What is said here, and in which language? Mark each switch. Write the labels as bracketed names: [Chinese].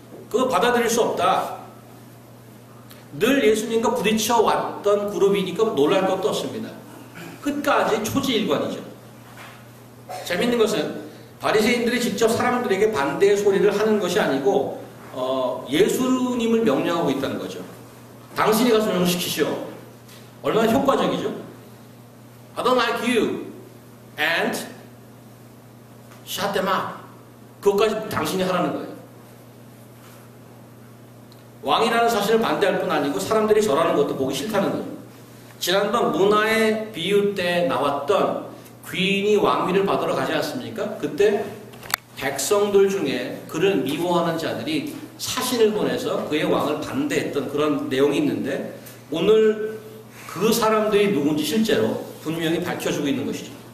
[Korean] 그거 받아들일 수 없다. 늘 예수님과 부딪혀 왔던 그룹이니까 놀랄 것도 없습니다. 끝까지 초지일관이죠. 재밌는 것은 바리새인들이 직접 사람들에게 반대의 소리를 하는 것이 아니고 예수님을 명령하고 있다는 거죠. 당신이 가서 명령시키시오. 얼마나 효과적이죠. [English] I don't like you and shut them up. [Korean] 그것까지 당신이 하라는 거예요. 왕이라는 사실을 반대할 뿐 아니고 사람들이 절하는 것도 보기 싫다는 거죠. 지난번 문화의 비유 때 나왔던 귀인이 왕위를 받으러 가지 않습니까? 그때 백성들 중에 그를 미워하는 자들이 사신을 보내서 그의 왕을 반대했던 그런 내용이 있는데 오늘 그 사람들이 누군지 실제로 분명히 밝혀주고 있는 것이죠.